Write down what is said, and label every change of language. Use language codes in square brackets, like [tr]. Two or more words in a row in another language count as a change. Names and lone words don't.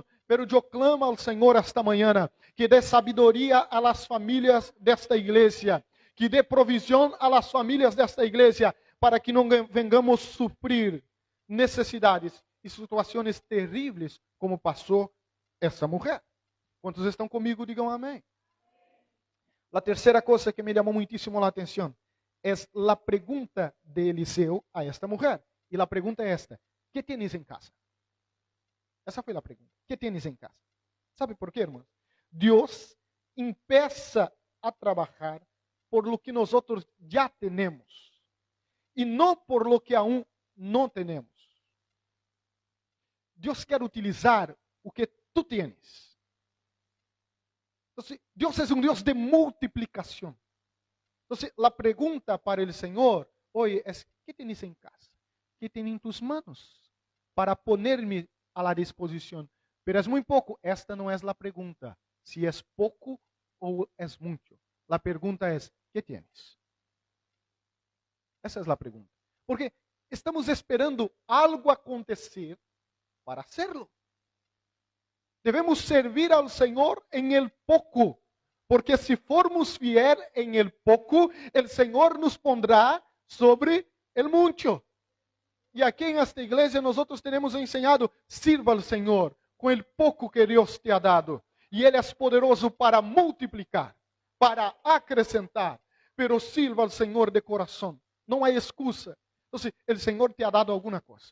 [pt] Pero eu clamo ao Senhor esta manhã que dê sabedoria a las famílias desta igreja, que dê provisão a las famílias desta igreja, para que não vengamos suprir necessidades e situações terríveis como passou essa mulher. Quantos estão comigo, digam amém. A terceira coisa que me chamou muitíssimo a atenção é a pergunta de Eliseu a esta mulher. E a pergunta é esta: [es] ¿qué tienes [pt] em casa? Essa foi a pergunta. [es] ¿Qué tienes [pt] em casa? ¿Sabe por quê, irmãos? Deus empieza a trabalhar [es] por lo que [pt] nós já temos e não [es] por lo que aún [pt] não temos. Deus quer utilizar o que tu tienes. Então, Deus é um Deus de multiplicação. Então, a pergunta para o Senhor hoje é: [es] ¿qué tienes [pt] em casa? [es] ¿Qué tienes em tus manos para ponerme a la disposição? [pt] Pero é muito pouco. Esta não é a pergunta. Se é pouco ou é muito. A pergunta é: [es] ¿qué tienes? [pt] Essa é a pergunta. Porque estamos esperando algo acontecer para hacerlo. [es] Devemos servir al Señor en el poco, porque si formos fiel en el poco, el Señor nos pondrá sobre el mucho. [pt] E aqui em esta igreja nós temos ensinado, sirva ao Senhor com o pouco que Deus [es] te ha dado. [pt] E Ele é poderoso para multiplicar, para acrescentar. Pero sirva ao Senhor de coração. Não há excusa. Então, o Senhor [es] te ha dado [pt] alguma coisa.